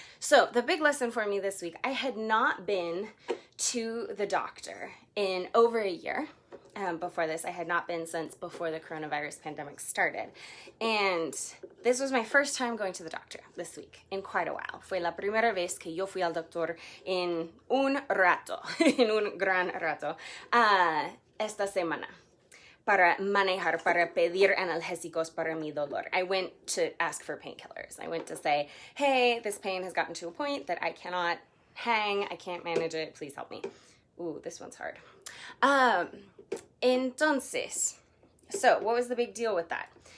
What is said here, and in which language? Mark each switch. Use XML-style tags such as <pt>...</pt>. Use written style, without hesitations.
<en>So, the big lesson for me this week, I had not been to the doctor in over a year. before this. I had not been since before the coronavirus pandemic started. And this was my first time going to the doctor this week in quite a while.</en> <es>Fue la primera vez que yo fui al doctor en un rato, en un gran rato, esta semana. Para manejar, para pedir analgésicos para mi dolor.</es> <en>I went to ask for painkillers. I went to say, hey, this pain has gotten to a point that I cannot hang, I can't manage it, please help me. Ooh, this one's hard.</en> <es>Entonces,</es> <en>so what was the big deal with that?</en>